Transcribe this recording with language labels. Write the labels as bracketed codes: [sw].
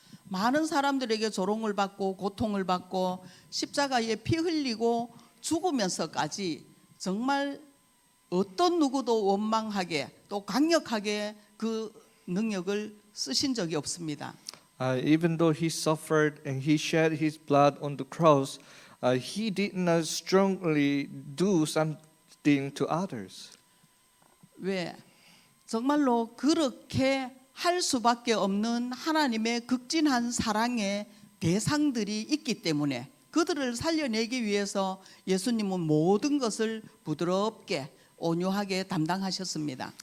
[ko] 많은 사람들에게 조롱을 받고 고통을 받고 십자가에 피 흘리고 죽으면서까지 정말 어떤 누구도 원망하게 또 강력하게 그 능력을 쓰신 적이 없습니다. [en] Even though he suffered and he shed his blood on the cross, he did not strongly do something to others. [ko] 왜? 정말로 그렇게 할 수밖에 없는 하나님의 극진한 사랑의 대상들이 있기 때문에 그들을 살려내기 위해서 예수님은 모든 것을 부드럽게 온유하게 담당하셨습니다.